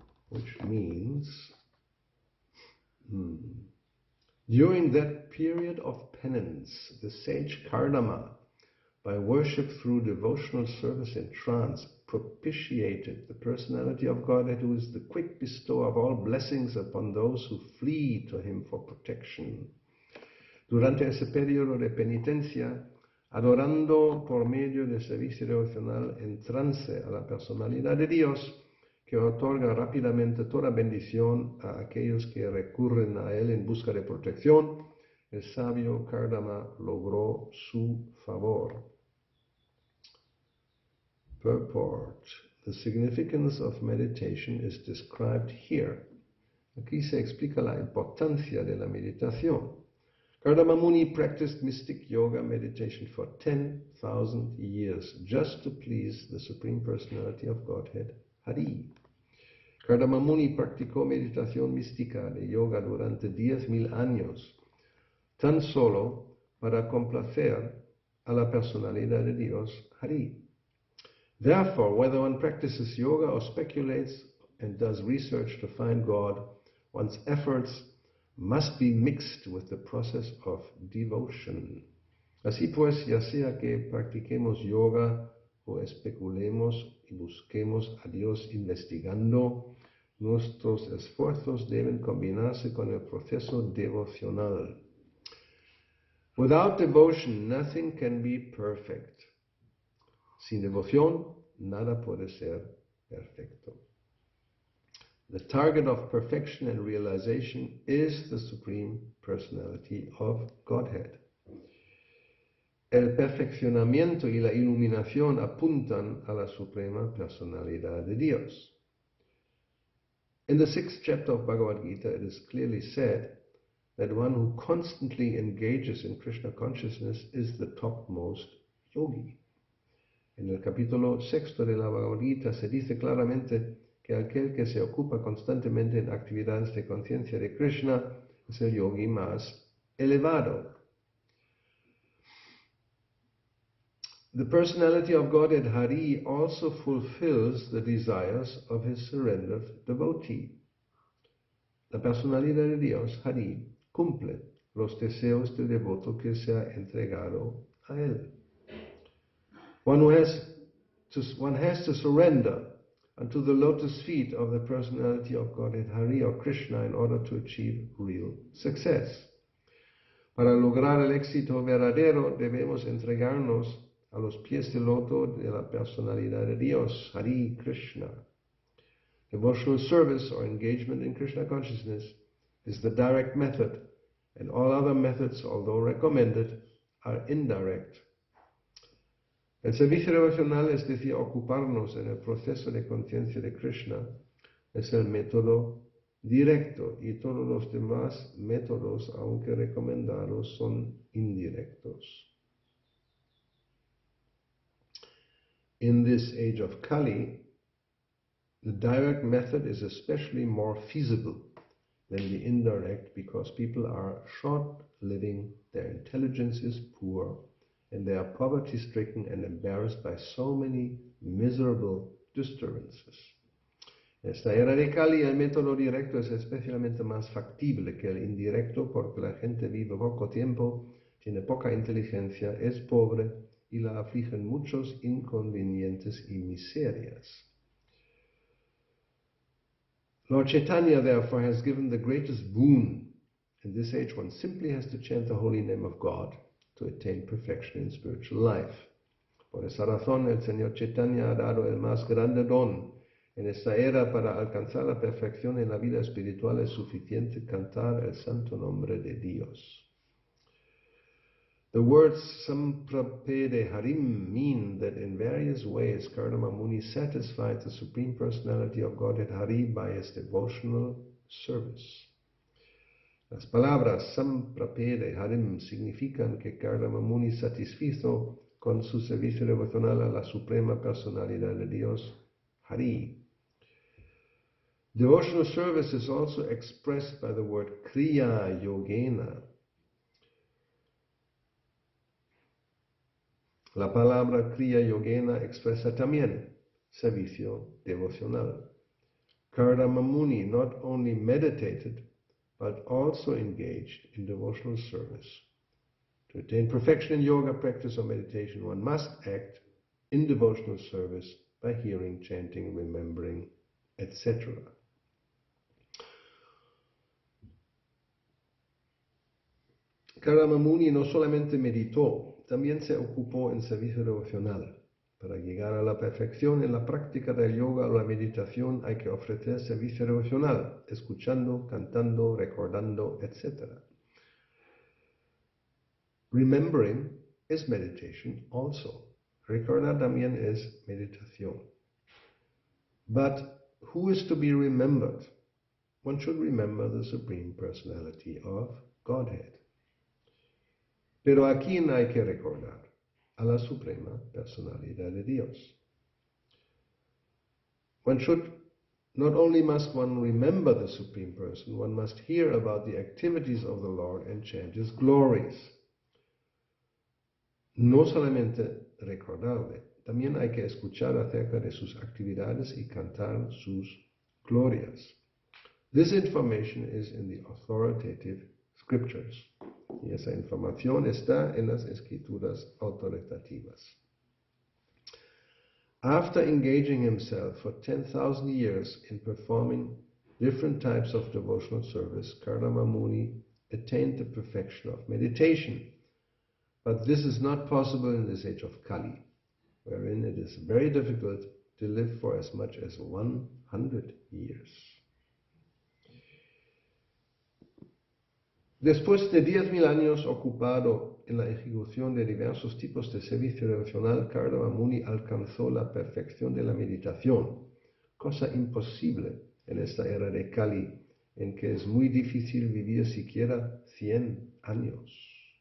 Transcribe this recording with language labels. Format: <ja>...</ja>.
<en>Which means, during that period of penance, the sage Kardama, by worship through devotional service in trance, propitiated the personality of Godhead, who is the quick bestower of all blessings upon those who flee to him for protection.</en> <es>Durante ese periodo de penitencia, adorando por medio del servicio devocional en trance a la personalidad de Dios, que otorga rápidamente toda bendición a aquellos que recurren a Él en busca de protección. El sabio Kardama logró su favor.</es> <en>Purport. The significance of meditation is described here.</en> <es>Aquí se explica la importancia de la meditación.</es> <en>Kardama Muni practiced mystic yoga meditation for 10,000 years just to please the Supreme Personality of Godhead, Hari.</en> <es>Kardama Muni practicó meditación mística de yoga durante 10,000 años, tan solo para complacer a la personalidad de Dios, Hari.</es> <en>Therefore, whether one practices yoga or speculates and does research to find God, one's efforts must be mixed with the process of devotion.</en> <es>Así pues, ya sea que practiquemos yoga o especulemos y busquemos a Dios investigando, nuestros esfuerzos deben combinarse con el proceso devocional.</es> <en>Without devotion, nothing can be perfect.</en> <es>Sin devoción, nada puede ser perfecto.</es> <en>The target of perfection and realization is the Supreme Personality of Godhead.</en> <es>El perfeccionamiento y la iluminación apuntan a la Suprema Personalidad de Dios.</es> <en>In the 6th chapter of Bhagavad Gita, it is clearly said that one who constantly engages in Krishna consciousness is the topmost yogi.</en> <es>En el capítulo 6 de la Bhagavad Gita se dice claramente que aquel que se ocupa constantemente en actividades de conciencia de Krishna es el yogi más elevado.</es> <en>The personality of Godhead Hari also fulfills the desires of his surrendered devotee.</en> <es>La personalidad de Dios, Hari, cumple los deseos del devoto que se ha entregado a él.</es> <en>One has to surrender unto the lotus feet of the personality of Godhead Hari or Krishna in order to achieve real success.</en> <es>Para lograr el éxito verdadero debemos entregarnos a los pies del loto de la personalidad de Dios, Hari Krishna.</es> <en>Devotional service or engagement in Krishna consciousness is the direct method, and all other methods, although recommended, are indirect.</en> <es>El servicio devocional, es decir, ocuparnos en el proceso de conciencia de Krishna, es el método directo y todos los demás métodos, aunque recomendados, son indirectos.</es> <en>In this age of Kali, the direct method is especially more feasible than the indirect because people are short-living, their intelligence is poor, and they are poverty-stricken and embarrassed by so many miserable disturbances.</en> <es>En esta era de Kali, el método directo es especialmente más factible que el indirecto porque la gente vive poco tiempo, tiene poca inteligencia, es pobre y la afligen muchos inconvenientes y miserias.</es> <en>Lord Chaitanya, therefore, has given the greatest boon. In this age, one simply has to chant the holy name of God to attain perfection in spiritual life.</en> <es>Por esa razón, el Señor Chaitanya ha dado el más grande don. En esta era, para alcanzar la perfección en la vida espiritual, es suficiente cantar el santo nombre de Dios.</es> <en>The words Samprapede Harim mean that in various ways Kardama Muni satisfied the Supreme Personality of Godhead Hari by his devotional service.</en> <es>Las palabras Samprapede Harim significan que Kardama Muni satisfizo con su servicio devocional a la Suprema Personalidad de Dios, Hari.</es> <en>Devotional service is also expressed by the word Kriya Yogena.</en> <es>La palabra Kriya Yogena expresa también servicio devocional.</es> <en>Kardama Muni not only meditated, but also engaged in devotional service. To attain perfection in yoga practice or meditation, one must act in devotional service by hearing, chanting, remembering, etc.</en> <es>Kardama Muni no solamente meditó, también se ocupó en servicio devocional. Para llegar a la perfección en la práctica del yoga o la meditación hay que ofrecer servicio devocional, escuchando, cantando, recordando, etc.</es> <en>Remembering is meditation also.</en> <es>Recordar también es meditación.</es> <en>But who is to be remembered? One should remember the Supreme Personality of Godhead.</en> <es>Pero ¿a quién hay que recordar? A la Suprema Personalidad de Dios.</es> <en>Not only must one remember the Supreme Person, one must hear about the activities of the Lord and chant His glories.</en> <es>No solamente recordarle, también hay que escuchar acerca de sus actividades y cantar sus glorias.</es> <en>This information is in the authoritative scriptures.</en> <es>Y esa información está en las escrituras autoritativas.</es> <en>After engaging himself for 10,000 years in performing different types of devotional service, Gauravani Muni attained the perfection of meditation. But this is not possible in this age of Kali, wherein it is very difficult to live for as much as 100 years.</en> <es>Después de 10,000 años ocupado en la ejecución de diversos tipos de servicio devocional, Gauravani Muni alcanzó la perfección de la meditación, cosa imposible en esta era de Kali, en que es muy difícil vivir siquiera 100 años.</es>